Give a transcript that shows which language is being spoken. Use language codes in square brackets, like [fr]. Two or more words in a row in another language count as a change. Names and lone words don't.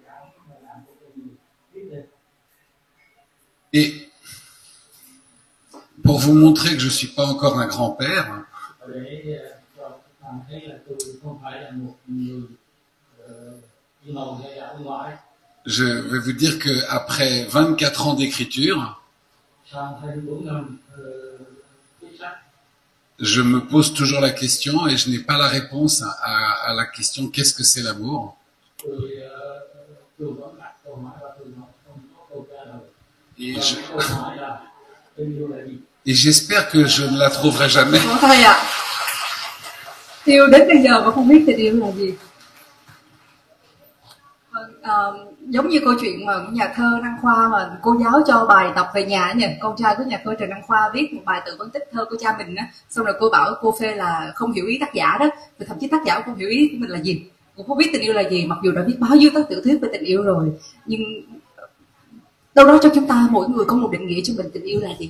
[fr] Et Pour vous montrer que je suis pas encore un grand-père, [vi] để cho bạn thấy là tôi không phải là một người đi ngầu hay là ông ngoại. [fr] je vais vous dire que après 24 ans d'écriture, [vi] Sau 24 năm viết sách, [fr] je me pose toujours la question et je n'ai pas la réponse à la question qu'est-ce que c'est l'amour. [vi] tôi vẫn đặt câu hỏi và tôi không có câu trả lời. [fr] Et [vi] Và [fr] je- [vi] câu hỏi là tình yêu là gì? [fr] Et j'espère que je ne la trouverai jamais. [vi] Có thầy ạ. Yêu đến bây giờ mà không biết tình yêu là gì. Vâng, giống như câu chuyện mà nhà thơ Đăng Khoa mà cô giáo cho bài tập về nhà nhỉ, con trai của nhà thơ Trần Đăng Khoa viết một bài tự phân tích thơ của cha mình á, xong rồi cô bảo cô phê là không hiểu ý tác giả đó, và thậm chí tác giả cũng không hiểu ý của mình là gì, cũng không biết tình yêu là gì, mặc dù đã viết bao nhiêu tác tiểu thuyết về tình yêu rồi, nhưng đâu đó cho chúng ta mỗi người có một định nghĩa cho mình tình yêu là gì.